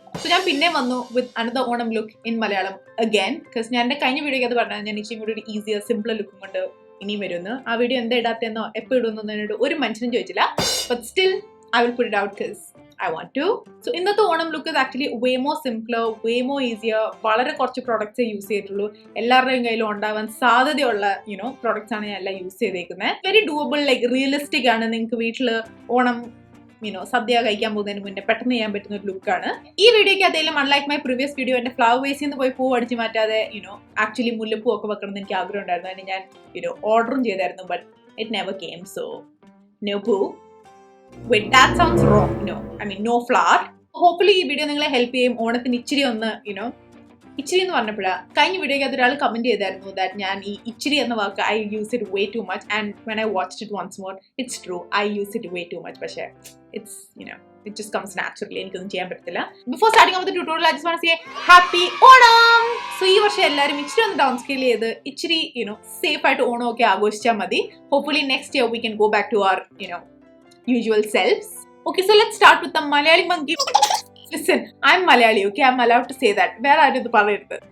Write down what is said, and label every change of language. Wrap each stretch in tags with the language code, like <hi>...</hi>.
<en>so</en> <ml>ഞാൻ പിന്നെ വന്നു</ml> <en>With another Onam look in Malayalam again.</en> <ml>Because ഞാൻ എന്റെ കഴിഞ്ഞ വീഡിയോ അത് പറഞ്ഞത് ഞാൻ ഇച്ചിരി കൂടി ഒരു ഈസിയർ സിംപിളർ ലുക്കും കൊണ്ട് ഇനിയും വരുന്നു. ആ വീഡിയോ എന്താ ഇടാത്തെന്നോ എപ്പോൾ ഇടുന്നോ എന്നോട് ഒരു മനുഷ്യനും ചോദിച്ചില്ല.</ml> <en>But still I will put it out because I want to. So ഇന്നത്തെ Onam look is actually way more simpler, way more easier.</en> <ml>വളരെ കുറച്ച് പ്രോഡക്ട്സ് യൂസ് ചെയ്തിട്ടുള്ളൂ. എല്ലാവരുടെയും കയ്യിലും ഉണ്ടാവാൻ സാധ്യതയുള്ള പ്രോഡക്ട്സ് ആണ് ഞാൻ എല്ലാം യൂസ് ചെയ്തേക്കുന്നത്.</ml> <en>very doable, like realistic</en> <ml>ആണ്. നിങ്ങൾക്ക് വീട്ടിൽ ഓണം സദ്യ കഴിക്കാൻ പോകുന്നതിന് മുന്നേ പെട്ടെന്ന് ചെയ്യാൻ പറ്റുന്ന ഒരു ലുക്കാണ്. ഈ വീഡിയോക്ക് അതേലും</ml> <en>unlike my previous video</en> <ml>എന്റെ ഫ്ലവർ വേസിൽ നിന്ന് പോയി പൂ അടിച്ച് മാറ്റാതെ ആക്ച്വലി മുല്ലപ്പൂ ഒക്കെ വെക്കണം എന്ന് എനിക്ക് ആഗ്രഹം ഉണ്ടായിരുന്നു. അതിന് ഞാൻ ഓർഡറും ചെയ്തായിരുന്നു.</ml> <en>But it never came. So no പൂ. Wait, that sounds wrong. No, I mean no flower. Hopefully</en> <ml>ഈ വീഡിയോ നിങ്ങളെ ഹെൽപ്പ് ചെയ്യും. ഓണത്തിന് ഇച്ചിരി ഒന്ന് ഇച്ചിരി എന്ന് പറഞ്ഞപ്പോഴാ കഴിഞ്ഞ വീഡിയോക്ക് അത് ഒരാൾ കമന്റ് ചെയ്തായിരുന്നു</ml> <en>that</en> <ml>ഞാൻ ഈ ഇച്ചിരി എന്ന വാക്ക്</ml> <en>I use it way too much and when I watched it once more it's true, I use it way too much. പക്ഷേ it's it just comes naturally.</en> <ml>എനിക്കൊന്നും ചെയ്യാൻ പറ്റത്തില്ല.</ml> <en>Before starting off the tutorial, I just want to say happy Onam.</en> <ml>So ഈ വർഷം എല്ലാവരും ഇച്ചിരി ഒന്ന് down scale ചെയ്ത് ഇച്ചിരി സേഫ് ആയിട്ട് ഓണം ഒക്കെ ആഘോഷിച്ചാൽ മതി.</ml> <en>Hopefully next year we can go back to our usual selves. Okay, so let's start with the Malayali monkey. Listen, I'm Malayali, okay? I'm allowed to say that. Where are you the parayirthu?</en>